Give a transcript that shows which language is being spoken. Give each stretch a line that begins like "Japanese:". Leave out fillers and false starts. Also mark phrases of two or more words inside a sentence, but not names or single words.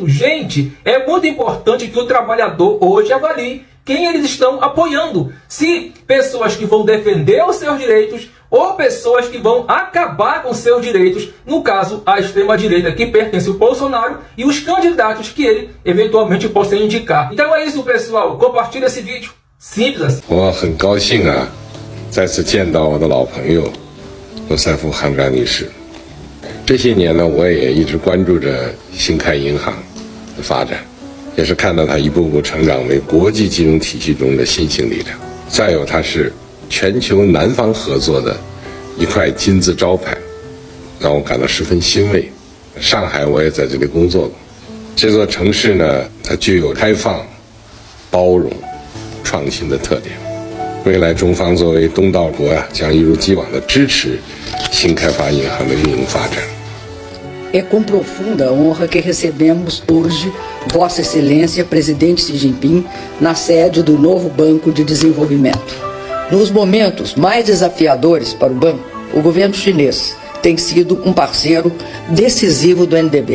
Portuguese: Gente, é muito importante que o trabalhador hoje avalie quem eles estão apoiando. Se pessoas que vão defender os seus direitos ou pessoas que vão acabar com seus direitos, no caso, a extrema-direita que pertence ao Bolsonaro e os candidatos que ele eventualmente possa indicar. Então é isso, pessoal. Compartilhe esse vídeo. Simples assim.
Chinese: 我很高兴啊，再次见到我的老朋友罗塞夫·汉扎女士。这些年呢，我也一直关注着新开银行的发展，也是看到它一步步成长为国际金融体系中的新兴力量。再有，它是全球南方合作的一块金字招牌，让我感到十分欣慰。上海我也在这里工作过，这座城市呢，它具有开放、包容、创新的特点。未来中方作为东道国将一如既往的支持新开发银行的运营发展。
Portuguese: É com profunda honra que recebemos hoje Vossa Excelência, Presidente Xi Jinping, na sede do novo Banco de Desenvolvimento. Nos momentos mais desafiadores para o banco, o governo chinês tem sido um parceiro decisivo do NDB.